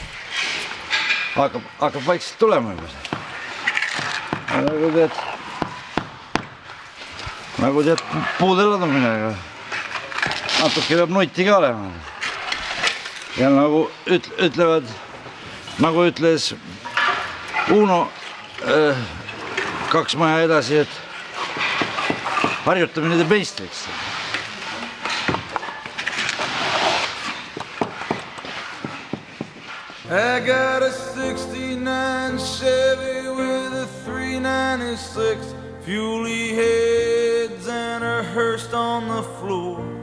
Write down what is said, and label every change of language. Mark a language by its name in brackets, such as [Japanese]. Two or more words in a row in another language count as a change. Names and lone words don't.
[Estonian] Hakkab vaikselt tulema juba. Nagu tead puude ladumine. Natuke peab nutti ka olema. Ja nagu ütlevad, nagu ütles Uno 2 maja edasi, et harjutamine teeb meistriks. [English] I got a 69 Chevy with a 396 fuely heads and a hearse on the floor.